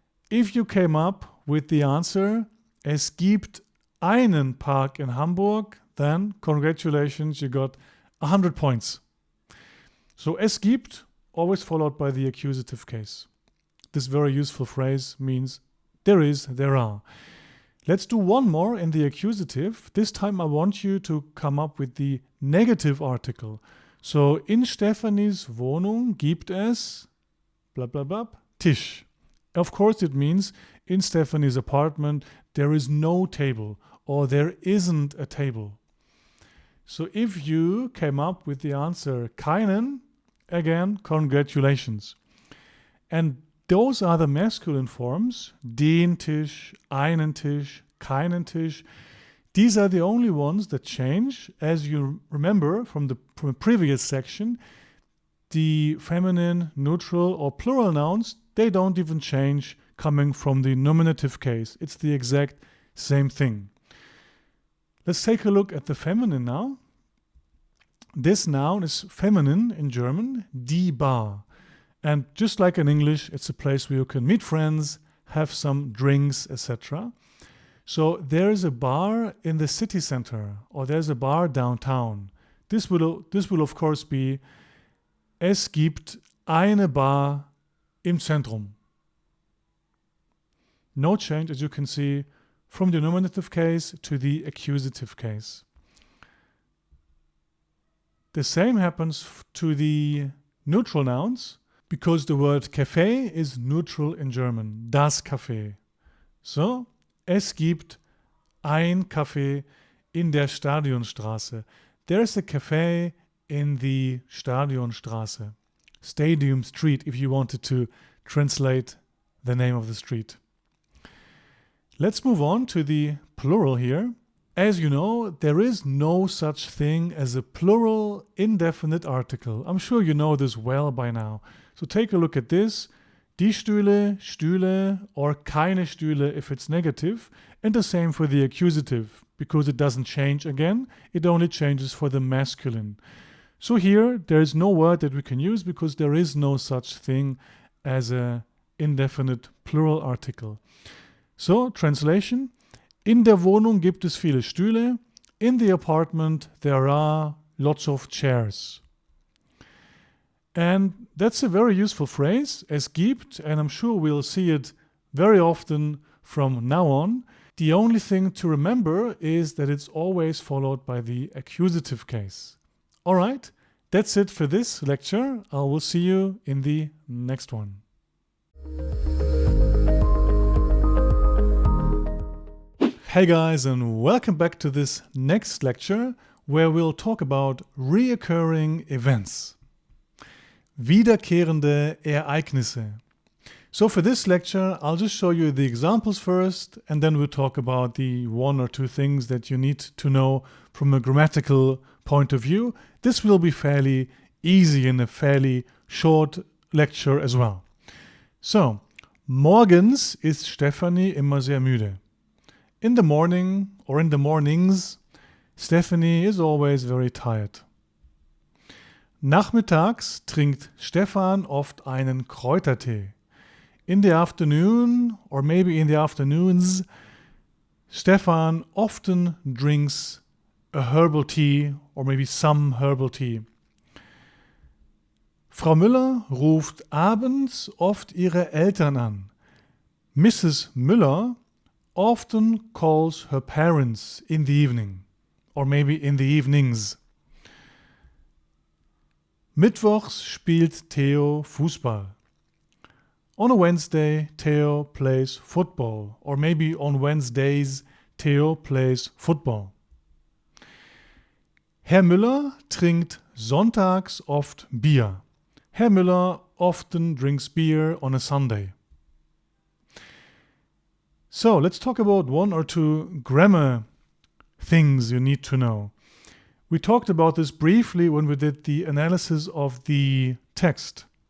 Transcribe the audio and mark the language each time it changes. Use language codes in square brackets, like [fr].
[en] If you came up with the answer, [de] es gibt einen Park in Hamburg, [en] then congratulations, you got 100 points. So es gibt, always followed by the accusative case. This very useful phrase means there is, there are. Let's do one more in the accusative. This time I want you to come up with the negative article. [de] So, in Stefanis Wohnung gibt es blah blah blah Tisch. [en] Of course it means in Stefanis apartment there is no table or there isn't a table. So if you came up with the answer keinen, again, congratulations. And those are the masculine forms, [de] den Tisch, einen Tisch, keinen Tisch. [en] These are the only ones that change. As you remember from the previous section, the feminine, neutral or plural nouns, they don't even change coming from the nominative case. It's the exact same thing. Let's take a look at the feminine now. This noun is feminine in German, die Bar. And just like in English, it's a place where you can meet friends, have some drinks, etc. So there is a bar in the city center or there's a bar downtown. This will of course be [de] es gibt eine Bar im Zentrum. [en] No change, as you can see, from the nominative case to the accusative case. The same happens to the neutral nouns because the word Café is neutral in German. [de] Das Café. So, es gibt ein Café in der Stadionstraße. [en] There's a café in the Stadionstraße. Stadium Street, if you wanted to translate the name of the street. Let's move on to the plural here. As you know, there is no such thing as a plural indefinite article. I'm sure you know this well by now. So take a look at this. [de] Die Stühle, Stühle, or keine Stühle [en] if it's negative. And the same for the accusative, because it doesn't change again. It only changes for the masculine. So here, there is no word that we can use because there is no such thing as an indefinite plural article. So, translation. [de] In der Wohnung gibt es viele Stühle. [en] In the apartment there are lots of chairs. And that's a very useful phrase, es gibt, and I'm sure we'll see it very often from now on. The only thing to remember is that it's always followed by the accusative case. Alright, that's it for this lecture. I will see you in the next one. Hey guys, and welcome back to this next lecture where we'll talk about reoccurring events. [de] Wiederkehrende Ereignisse. [en] So for this lecture, I'll just show you the examples first, and then we'll talk about the one or two things that you need to know from a grammatical point of view. This will be fairly easy in a fairly short lecture as well. [de] So, morgens ist Stefanie immer sehr müde. [en] In the morning, or in the mornings, Stephanie is always very tired. [de] Nachmittags trinkt Stefan oft einen Kräutertee. [en] In the afternoon, or maybe in the afternoons, Stefan often drinks a herbal tea, or maybe some herbal tea. [de] Frau Müller ruft abends oft ihre Eltern an. [en] Mrs. Müller often calls her parents in the evening, or maybe in the evenings. [de] Mittwochs spielt Theo Fußball. [en] On a Wednesday, Theo plays football, or maybe on Wednesdays, Theo plays football. [de] Herr Müller trinkt sonntags oft Bier. [en] Herr Müller often drinks beer on a Sunday. So let's talk about one or two grammar things you need to know. We talked about this briefly when we did the analysis of the text.